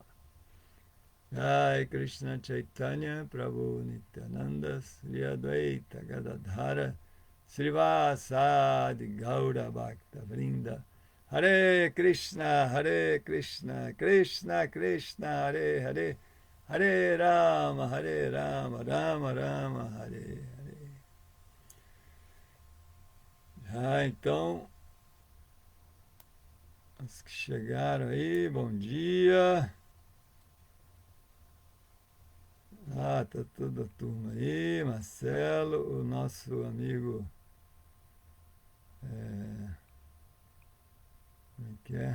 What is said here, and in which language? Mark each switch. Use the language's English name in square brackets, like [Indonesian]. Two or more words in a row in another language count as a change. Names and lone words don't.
[Sanskrit] Jai Krishna Chaitanya Prabhu Nityananda Sri Advaita Gadadhara Srivasadi Gaura Bhakta Vrinda. Hare Krishna, Krishna Krishna, Hare Hare, Hare Rama, Rama Rama, Hare Hare. [Portuguese] Então, os que chegaram aí, bom dia. Tá toda a turma aí, Marcelo, o nosso amigo, como é que é?